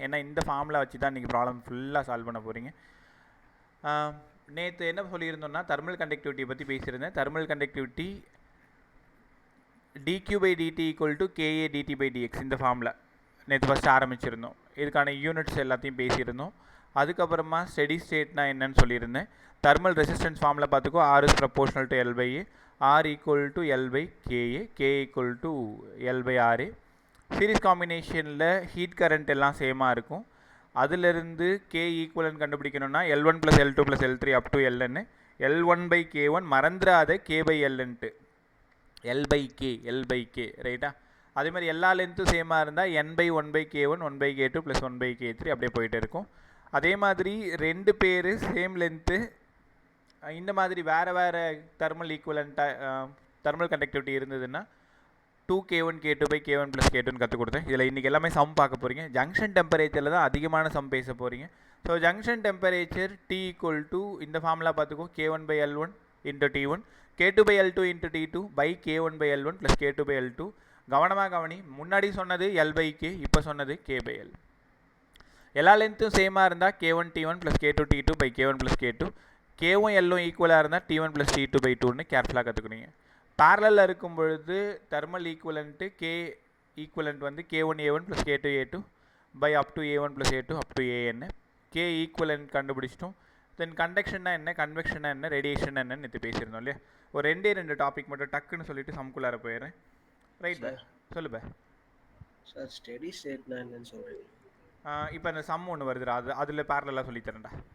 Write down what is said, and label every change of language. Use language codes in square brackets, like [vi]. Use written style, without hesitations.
[ta] ஏன்னா இந்த ஃபார்முலா வச்சு தான் நீங்கள் ப்ராப்ளம் ஃபுல்லாக சால்வ் பண்ண போகிறீங்க. நேற்று என்ன சொல்லியிருந்தோம்னா தெர்மல் கண்டக்டிவிட்டியை பற்றி பேசியிருந்தேன். Thermal conductivity dq/dt = ka dt/dx இந்த ஃபார்முலா நேற்று ஃபஸ்ட்டு ஆரம்பிச்சிருந்தோம். இதுக்கான யூனிட்ஸ் எல்லாத்தையும் பேசியிருந்தோம். அதுக்கப்புறமா ஸ்டெடி ஸ்டேட்னா என்னன்னு சொல்லியிருந்தேன். தெர்மல் ரெசிஸ்டன்ஸ் ஃபார்முலா பார்த்துக்கோ. [en] R is proportional to L/A, R = L/KA, K = L/RA. [ta] Series காம்பினேஷனில் ஹீட் கரண்ட் எல்லாம் சேமாக இருக்கும். அதிலிருந்து K ஈக்குவலன்ட் கண்டுபிடிக்கணும்னா L1 + L2 + L3 up to Ln L1/K1 மறந்துடாத K/Lன்ட்டு L/K ரைட்டா. அதே மாதிரி எல்லா லென்த்தும் சேமாக இருந்தால் N/1/K1 1/K2 + 1/K3 அப்படியே போயிட்டு இருக்கும். அதே மாதிரி ரெண்டு பேர் சேம் லென்த்து இந்த மாதிரி வேறு வேறு தெர்மல் ஈக்குவலண்ட்டாக தெர்மல் கண்டக்டிவிட்டி இருந்ததுன்னா 2K1K2/K1 + K2ன்னு கற்றுக் கொடுத்தேன். இதில் இன்றைக்கி எல்லாமே சம் பார்க்க போகிறீங்க. ஜங்ஷன் டெம்பரேச்சரில் தான் அதிகமான சம் பேச போகிறீங்க. ஸோ ஜங்ஷன் டெம்பரேச்சர் T = இந்த ஃபார்முலா பார்த்துக்கோ. K1/L1 × T1, K2/L2 × T2 K1/L1 + K2/L2. கவனமாக கவனி, முன்னாடி சொன்னது L/K, இப்போ சொன்னது K/L. எல்லா லென்த்தும் சேமாக இருந்தால் K1T1 + K2T2 K1 + K2. K1 L1 ஈக்குவலாக இருந்தால் T1 + T2/2ன்னு கேர்ஃபுல்லாக கற்றுக்குறீங்க. பேரலில் இருக்கும் பொழுது தெர்மல் ஈக்குவலண்ட்டு K ஈக்குவலண்ட் வந்து K1A1 + K2A2 up to A1 + A2 up to AN. K equivalent கண்டுபிடிச்சிட்டோம். தென் கண்டக்ஷன்னா என்ன, கன்வெக்ஷனா என்ன, ரேடியேஷன் என்னன்னு நேற்று பேசியிருந்தோம் இல்லையா. ஒரு ரெண்டு டாபிக் மட்டும் டக்குன்னு சொல்லிட்டு சம்குள்ளார போயிடுறேன். ரைட் பை, சொல்லு பை. சார் ஸ்டெடி ஸ்டேட்னா என்னன்னு சொல்கிறீங்க? இப்போ அந்த சம் ஒன்று வருதுடா, அதில் பேரலாக சொல்லித்தரேன்டா.